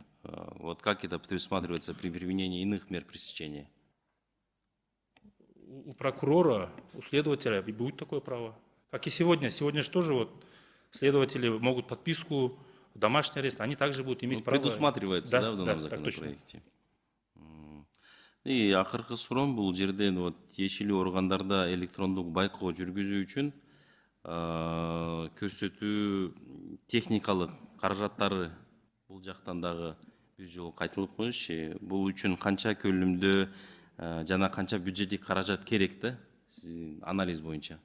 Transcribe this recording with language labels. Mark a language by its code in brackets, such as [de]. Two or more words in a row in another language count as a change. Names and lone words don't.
[ru] Вот как это предусматривается при применении иных мер пресечения? У прокурора, у следователя будет такое право. Как и сегодня. Сегодня же тоже вот следователи могут подписку, домашний арест, они также будут иметь право. Предусматривается, да, в данном законопроекте? [ky] И акыркы суром бул жерден вот тиешелүү органдарда электрондук байкоо жүргүзүү үчүн көрсөтүү техникалык каражаттары бул жактан дагы бир жолу кайтылып коюңузчу. Бул үчүн канча көлүмдө жана канча бюджеттик каражат керек да сиздин анализ боюнча?